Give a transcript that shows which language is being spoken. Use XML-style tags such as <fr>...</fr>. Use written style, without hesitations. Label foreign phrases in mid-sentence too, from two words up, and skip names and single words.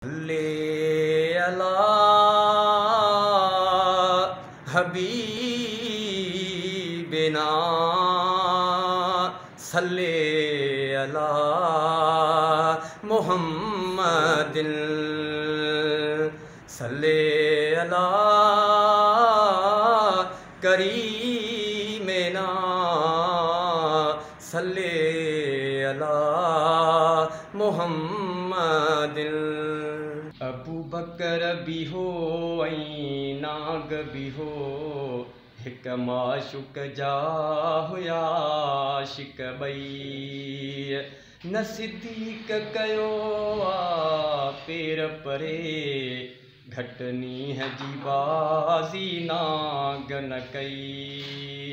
<ar>لي على حبيبنا صل على محمد صل على كريمنا صل على محمد.</ar> <sd>अबू बकर भी हो ऐं नाग भी हो, हिक माशुक जा हुया आशिक ॿई। न सिद्दीक़ कयो आ पेर परे, घटि नींहं जी बाज़ी नाग न कई।</sd>